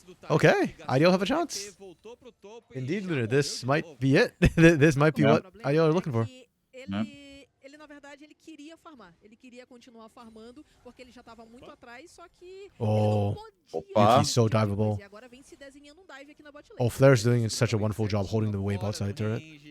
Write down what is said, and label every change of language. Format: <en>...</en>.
<en>Okay, Io have a chance. Indeed, Lunar, this might be it. This might be what Io are looking for.</en> <pt>Ele na verdade ele queria farmar. Ele queria continuar farmando porque ele já estava muito atrás, só que</pt> <en>Yuki's so diveable.</en> <pt>E agora vem se desenhando dive aqui na bot lane.</pt> <en>Oh, Flair's doing such a wonderful job holding the wave outside turret.</en>